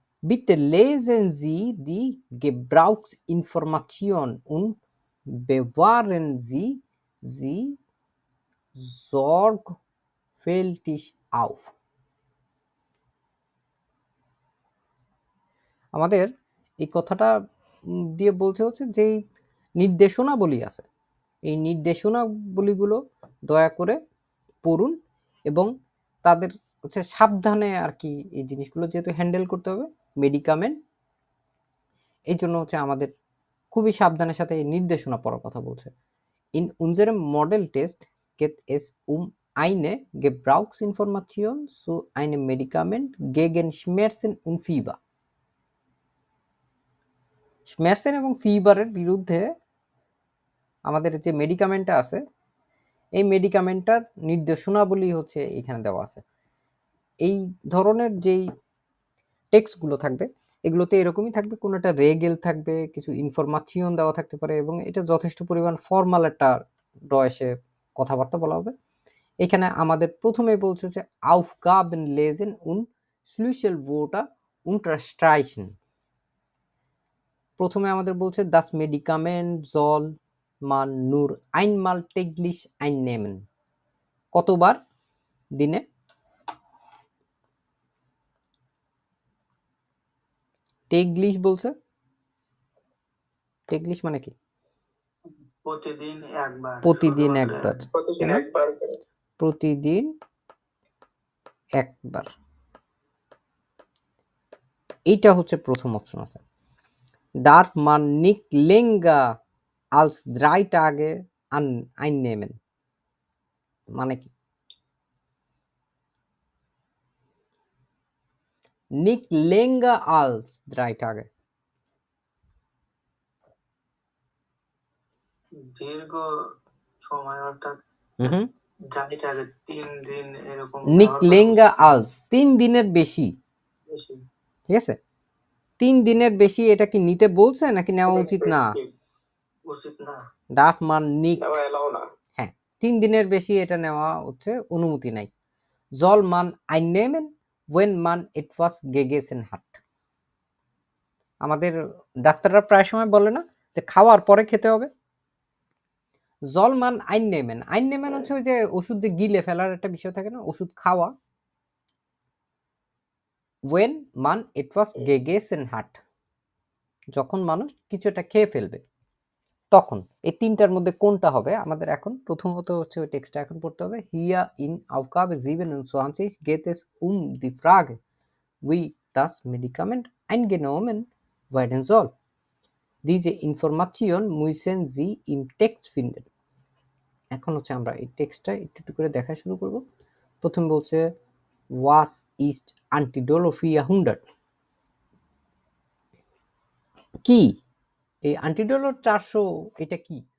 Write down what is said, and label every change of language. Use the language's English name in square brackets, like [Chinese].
[German] Bitte lesen Sie die Gebrauchsinformation und bewahren Sie sie sorgfältig auf. [Bangla] আমাদের এই কথাটা দিয়ে বলছে যেই নির্দেশনাবলী আছে, এই নির্দেশনাবলীগুলো দয়া করে পড়ুন এবং তাদের সাবধানে আর কি এই জিনিসগুলো যেহেতু হ্যান্ডেল করতে হবে মেডিকামেন্ট, এই জন্য আমাদের খুবই সাবধানের সাথে এই নির্দেশনা পড়ার কথা বলছে। [German] In unserem Modelltest geht es eine Gebrauchsinformation zu einem Medikament gegen Schmerzen und Fieber. [Bangla] Schmerzen এবং ফিভারের বিরুদ্ধে আমাদের যে মেডিকামেন্টটা আছে, এই মেডিকামেন্টটার নির্দেশনাবলী এখানে দেওয়া আছে। এই ধরনের যেই টেক্সটগুলো থাকবে এগুলোতে এরকমই থাকবে, কোনো একটা রেগেল থাকবে, কিছু ইনফরমাশন দেওয়া থাকতে পারে, এবং এটা যথেষ্ট পরিমাণ ফর্মাল একটা ডয়েসে কথাবার্তা বলা হবে। এখানে আমাদের প্রথমে বলছে যে [German] Aufgaben lesen und Schlüsselwörter unterstreichen. প্রথমে আমাদের বলছে das Medikament soll man nur einmal täglich einnehmen? [Bangla] কতবার দিনে? täglich বলছে, täglich মানে কি? প্রতিদিন একবার। প্রতিদিন শুধুমাত্র একবার, প্রতিদিন তাই না? একবার করে। প্রতিদিন একবার, এইটা হচ্ছে প্রথম অপশন আছে। [German] darf man nicht länger als 3 Tage einnehmen [Bangla] মানে কি? [German] nicht länger als 3 Tage, [Bangla] দীর্ঘ সময় অর্থাৎ হুম, গাড়িটা 3 দিন এরকম [German] nicht [Bangla] ব্যবহার করা [German] länger als 3 [Bangla] দিনের বেশি, বেশি। ঠিক আছে? 3 দিনের বেশি এটা কি নিতে বলছে নাকি নেওয়া উচিত না? উচিত না। [German] darf man nicht, [Bangla] নেওয়া এলাও না। হ্যাঁ 3 দিনের বেশি এটা নেওয়া হচ্ছে অনুমতি নাই। [German] soll man einnehmen wenn man etwas gegessen hat? [Bangla] আমাদের ডাক্তাররা প্রায় সময় বলে না যে খাওয়ার পরে খেতে হবে। [German] soll man einnehmen, [Bangla] einnehmen হচ্ছে ওই যে ওষুধ যে গিলে ফেলার একটা বিষয় থাকে না, ওষুধ খাওয়া। [German] when man etwas gegessen hat, [Bangla] যখন মানুষ কিছু একটা খেয়ে ফেলবে তখন। এই তিনটার মধ্যে কোনটা হবে আমাদের এখন প্রথমত হচ্ছে ওই টেক্সটটা এখন পড়তে হবে। [German] hier in Aufgabe 27 geht es die Frage wie das Medikament eingenommen werden soll. Diese Information müssen Sie im Text finden. [Bangla] এখন হচ্ছে আমরা এই টেক্সটটা একটু একটু করে দেখা শুরু করব। প্রথম বলছে [German] was ist Antidolo 400, [Bangla] কি এই Antidolo 400 এটা কি?